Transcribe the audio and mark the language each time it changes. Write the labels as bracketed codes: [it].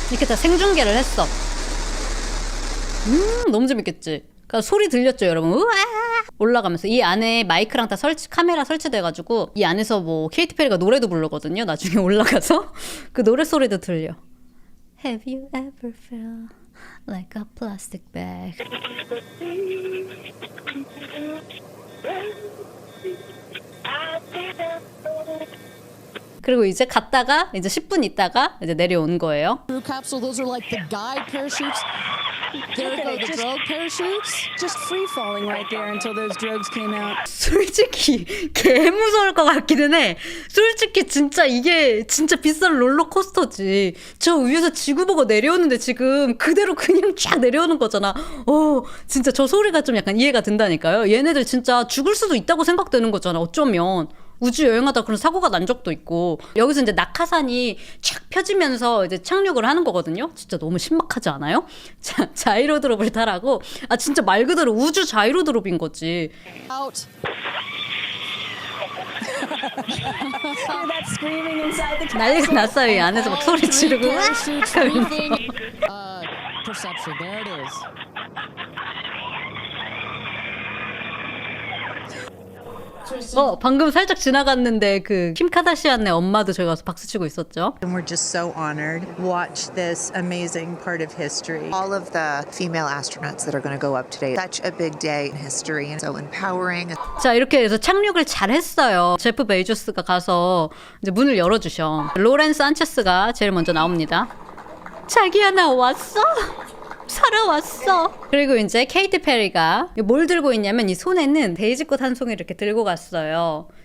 [ko] 이렇게 다 생중계를 했어. 너무 재밌겠지? 그러니까 소리 들렸죠, 여러분? 우와! 올라가면서 이 안에 마이크랑 다 카메라 설치돼가지고 이 안에서 뭐 케이티 페리가 노래도 부르거든요. 나중에 올라가서 그 노래 소리도 들려. [en] Have you ever felt like a plastic bag? [ko] 그리고 이제 갔다가 이제 10분 있다가 이제 내려온 거예요. [en] Crew capsule, those are like the guide parachutes. There go the drogue parachutes. Just free falling right there until those drogues came out. [ko] 솔직히 개 무서울 것 같기는 해. 솔직히 진짜 이게 진짜 비싼 롤러코스터지. 저 위에서 지구 보고 내려오는데 지금 그대로 그냥 쫙 내려오는 거잖아. 진짜 저 소리가 좀 약간 이해가 된다니까요. 얘네들 진짜 죽을 수도 있다고 생각되는 거잖아. 어쩌면. 우주 여행하다 그런 사고가 난 적도 있고 여기서 이제 낙하산이 쫙 펴지면서 이제 착륙을 하는 거거든요. 진짜 너무 신박하지 않아요? 자이로드롭을 타라고. 진짜 말 그대로 우주 자이로드롭인 거지. [en] Out. That screaming inside the [ko] 난리가 났어요. 이 안에서 막 소리 지르고. [en] Parachutes moving. Perception. There it is. [ko] 방금 살짝 지나갔는데 그 킴 카다시안의 엄마도 저기 가서 박수치고 있었죠. [en] And we're just so honored. Watch this amazing part of history. All of the female astronauts that are going to go up today. Such a big day in history and so empowering. [ko] 자, 이렇게 해서 착륙을 잘 했어요. 제프 베이조스가 가서 이제 문을 열어주셔. 로렌스 안체스가 제일 먼저 나옵니다. 자기야, 나 왔어? 살아왔어. 그리고 이제 케이티 페리가 뭘 들고 있냐면 이 손에는 데이지꽃 한 송이를 이렇게 들고 갔어요.